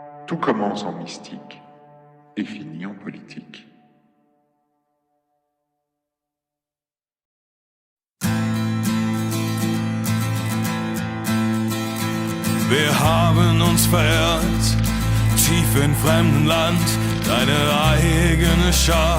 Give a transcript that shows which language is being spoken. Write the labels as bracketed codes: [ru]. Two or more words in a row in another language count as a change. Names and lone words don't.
[fr] Tout commence en mystique et finit en politique. [de] Wir haben uns verirrt, tief in fremdem Land, deine eigene Schar.